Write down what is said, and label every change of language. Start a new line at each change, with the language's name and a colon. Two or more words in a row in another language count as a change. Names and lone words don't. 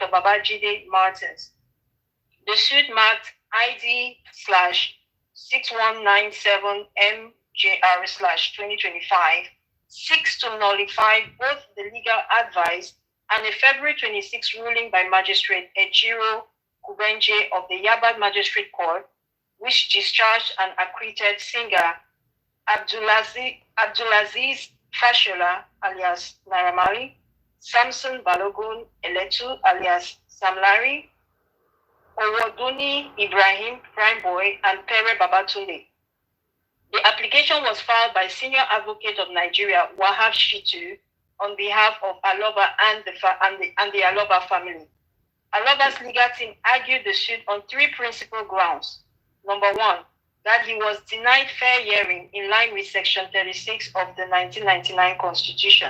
English: Babajide Martins. The suit marked ID/6197MJR/2025 seeks to nullify both the legal advice and a February 26 ruling by Magistrate Ejiro Kubenje of the Yaba Magistrate Court, which discharged and acquitted singer Abdulaziz Fashola alias Naira Marley, Samson Balogun Eletu alias Sam Larry, Owoduni Ibrahim Prime Boy, and Pere Babatunde. The application was filed by Senior Advocate of Nigeria Wahab Shitu on behalf of Aloba and the Aloba family. Aloba's legal team argued the suit on 3 principal grounds. Number 1, that he was denied fair hearing in line with Section 36 of the 1999 Constitution.